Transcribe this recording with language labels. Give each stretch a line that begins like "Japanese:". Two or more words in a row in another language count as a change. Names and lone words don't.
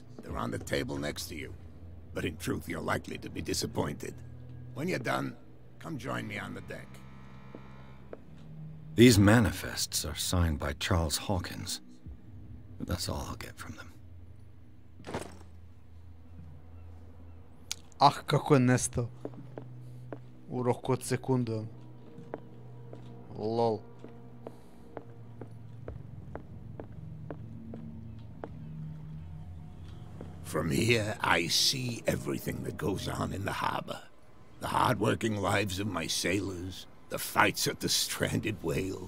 English: They're on the table next to you. But in truth, you're likely to be disappointed. When you're done, come join me on the deck. These manifests are signed by Charles Hawkins. But that's all I'll get from them.
Serbian: Ah, kako je nestao. U roku od sekunde. Lol.
English: From here, I see everything that goes on in the harbor. The hard-working lives of my sailors, the fights at the stranded whale.